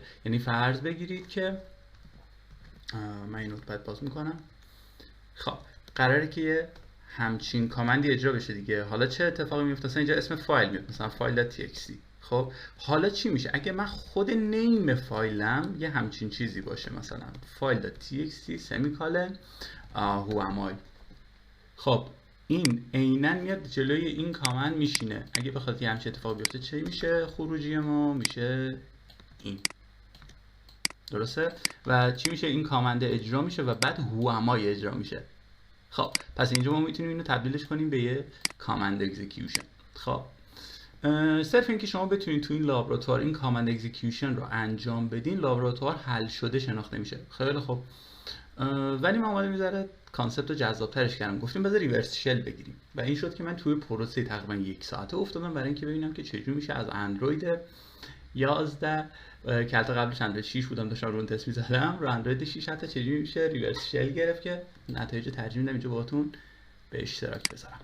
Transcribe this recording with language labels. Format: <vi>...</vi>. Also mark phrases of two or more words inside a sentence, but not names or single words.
<fa>یعنی فرض بگیرید که من این نوتپد باز میکنم. خب قراره که یه همچین کامندی اجرا بشه دیگه. حالا چه اتفاقی میفته؟ مثلا اینجا اسم فایل میاد، مثلا فایل.txt. خب حالا چی میشه اگه من خود نیم فایلم یه همچین چیزی باشه، مثلا</fa> <en>file.txt semicolon who am I.</en> <fa>خب این عیناً میاد جلوی این کامند میشینه. اگه بخواد یه همچین اتفاق بیفته چه میشه؟ خروجی ما میشه این، درسته؟ و چی میشه؟ این کامند اجرا میشه و بعد</fa> <en>who am I</en> <fa>اجرا میشه. خب پس اینجا ما میتونیم اینو تبدیلش کنیم به یه</fa> <en>command execution.</en> <fa>خب صرف اینکه شما بتونید تو این لابراتوار این</fa> <en>command execution</en> <fa>رو انجام بدین، لابراتوار حل شده شناخته میشه. خیلی خوب. ولی من اومدم میذاره کانسپت رو جذاب‌ترش کردم، گفتیم بذار</fa> <en>reverse shell</en> <fa>بگیریم و این شد که من توی پروسه تقریبا 1 ساعته افتادم برای اینکه ببینم که چجوری میشه از اندروید 11 که حتی قبلش اندروید 6 بودم داشتم رو اون تست می‌زدم، رو اندروید 6 حتی چجوری میشه</fa> <en>reverse shell</en> <fa>گرفت که نتایج ترجمه میدم اینجا باهاتون به اشتراک بذارم.</fa>